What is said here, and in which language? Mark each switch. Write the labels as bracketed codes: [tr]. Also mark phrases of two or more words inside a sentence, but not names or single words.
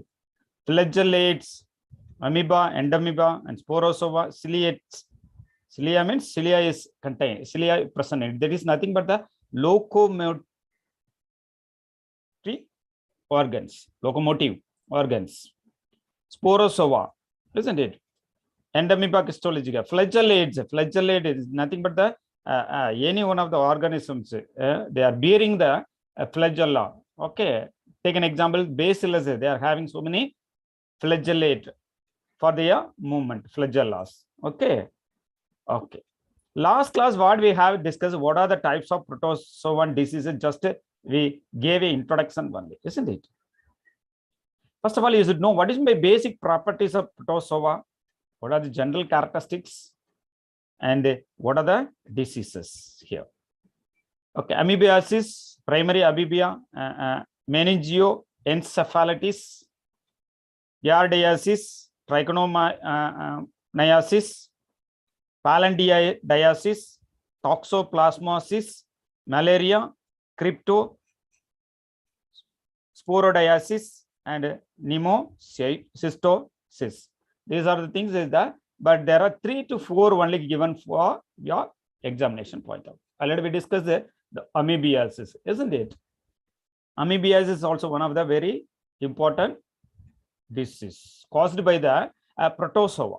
[en] Flagellates, amoeba, endamoeba, and sporozoa, ciliates. Cilia means cilia is contained, cilia present in it. There is nothing but the locomotive organs. Sporozoa, isn't it? Endamoeba histologica. Flagellate is nothing but the any one of the organisms. They are bearing the flagella. Okay. Take an example. Bacillus. They are having so many flagellate for their movement. Flagellas. Okay. Okay. Last class, what we have discussed, what are the types of protozoan diseases? Just we gave an introduction only, isn't it? First of all, you should know what is my basic properties of protozoa. What are the general characteristics and what are the diseases here? Okay, amoebiasis, primary amoebia, meningioencephalitis, yardiasis, trichomoniasis, palandiasis, toxoplasmosis, malaria, cryptosporidiasis, and pneumocystis. These are the things is that, but there are 3 to 4 only given for your examination point of. Already we discussed the amoebiasis, isn't it? Amoebiasis is also one of the very important disease caused by the protozoa.